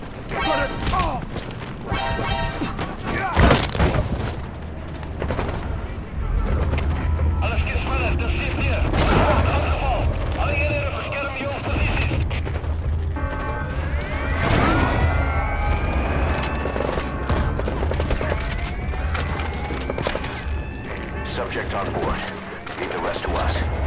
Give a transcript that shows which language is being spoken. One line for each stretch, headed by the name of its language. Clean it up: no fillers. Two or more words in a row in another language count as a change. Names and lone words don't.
German: Alles geht schneller, das seht ihr. Aufbau. Alle Jäger versperren die Position.
English: Subject on board. Leave the rest to us.